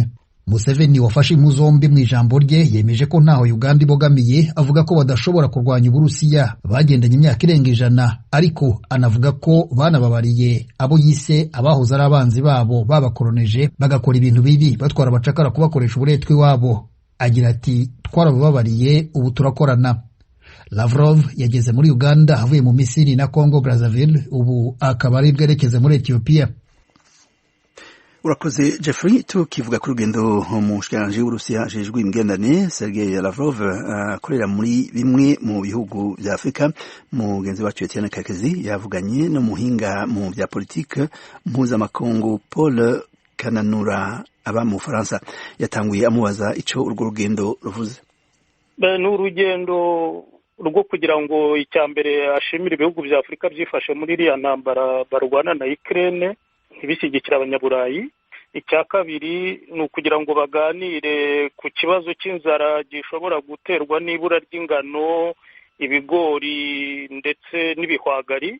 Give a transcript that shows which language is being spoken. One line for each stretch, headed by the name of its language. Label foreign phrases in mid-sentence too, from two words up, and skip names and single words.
Kinyarwanda: Museveni wafashe impu zombi mu ijambo rye yemeje ko ntaho Uganda ibogamiye, avuga ko badashobora kurwanya Uburusiya bagendanye imyaka irenga 100, ariko anavuga ko banababariye abo yise abahoze ari abanzi babo babakoroneje bagakora ibintu bibi batwara abacakara kubakoresha uburetwa iwabo. Agira ati twarababariye ubu turakorana. Lavrov yageze muri Uganda avuye mu Misiri na Congo Brazzaville, ubu akaba ari bwerekeze muri Ethiopia.
Rundi: Urakoze Jeffrey. Tukivuga ku rugendo umushikiranganji w'Uburusiya ajejwe imigenderanire Sergei Lavrov akorera muri bimwe mu bihugu vya Afrika, mugenzi wacu Etienne Kakezi yavuganye no muhinga mu vya politike mpuzamakungu Paul Kananura aba mu Faransa. Yatanguye amubaza ico urwo rugendo ruvuze.
Kinyarwanda: Ni urugendo rwo kugira ngo icyambere ashimira ibihugu vya Afrika byifashe muri iriya ntambara barwana na Ukraine ntibishyigikira abanyaburayi. Icya kabiri ni ukugira ngo baganire ku kibazo cy'inzara gishobora guterwa n'ibura ry'ingano, ibigori ndetse n'ibihwagari.